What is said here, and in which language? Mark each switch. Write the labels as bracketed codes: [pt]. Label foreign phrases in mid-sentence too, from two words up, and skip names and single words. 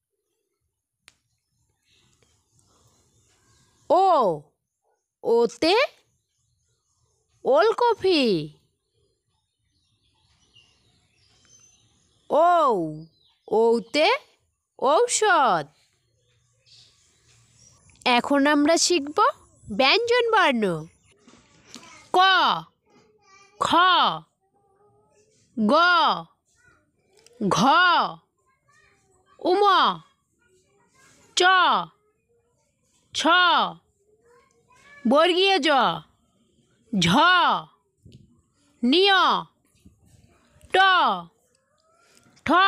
[bn] ও, ওতে ওলকপি। ঔ, ঔতে ঔষধ। এখন আমরা শিখব ব্যঞ্জনবর্ণ। ক, খ, গ, ঘ, উম, চ, ছ, বর্গীয় জ, ঝ, নিয়, ট, ঠ,